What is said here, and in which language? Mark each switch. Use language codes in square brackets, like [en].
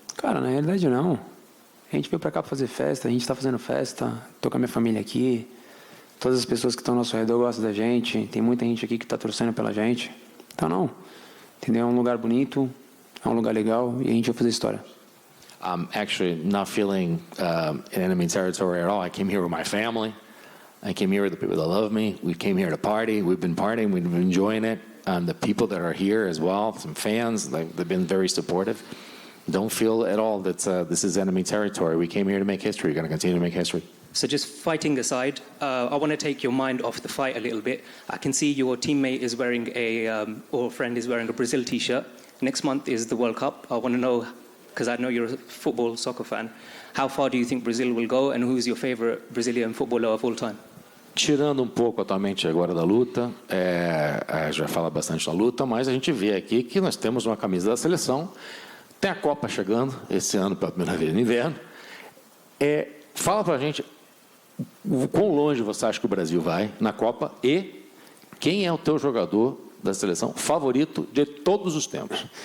[pt] Cara, na realidade não. A gente veio para cá para fazer festa, a gente está fazendo festa, tô com a minha família aqui, todas as pessoas que estão ao nosso redor gostam da gente, tem muita gente aqui que está torcendo pela gente. Então não, entendeu? É um lugar bonito, é um lugar legal e a gente vai fazer história. [en] I'm actually not feeling in enemy territory at all. I came here with my family. I came here with the people that love me. We came here to party. We've been partying. We've been enjoying it. The people that are here as well, some fans, they've been very supportive. Don't feel at all that this is enemy territory. We came here to make history. We're going to continue to make history. So just fighting aside, I want to take your mind off the fight a little bit. I can see your teammate is wearing or friend is wearing a Brazil t-shirt. Next month is the World Cup. I want to know, because I know you're a soccer fan, how far do you think Brazil will go and who's your favorite Brazilian footballer of all time? [pt] Tirando um pouco atualmente agora da luta, já fala bastante da luta, mas a gente vê aqui que nós temos uma camisa da seleção, tem a Copa chegando, esse ano pela primeira vez no inverno. Fala pra gente o quão longe você acha que o Brasil vai na Copa e quem é o teu jogador da seleção favorito de todos os tempos?